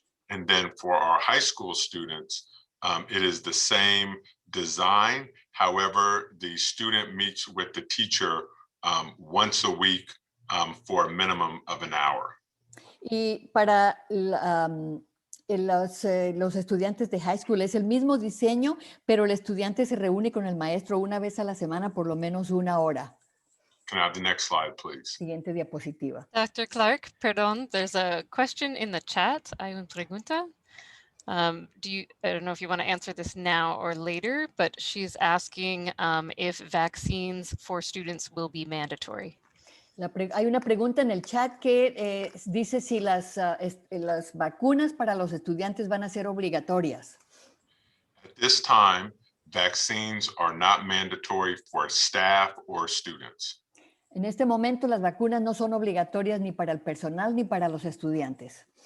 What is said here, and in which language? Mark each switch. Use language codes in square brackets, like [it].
[en] And then for our high school students, it is the same design. However, the student meets with the teacher once a week for a minimum of an hour. [es] Y para los estudiantes de high school es el mismo diseño, pero el estudiante se reúne con el maestro una vez a la semana por lo menos 1 hora. [en] Can I have the next slide, please? [es] Siguiente diapositiva. [en] Dr. Clark, [es] perdón, [en] there's a question in the chat. [es] Hay una pregunta. [en] I don't know if you want to answer this now or later, but she's asking if vaccines for students will be mandatory. [es] Hay una pregunta en el chat que dice si las vacunas para los estudiantes van a ser obligatorias. [en] At this time, vaccines are not mandatory for staff or students. [es] En este momento las vacunas no son obligatorias ni para el personal ni para los estudiantes.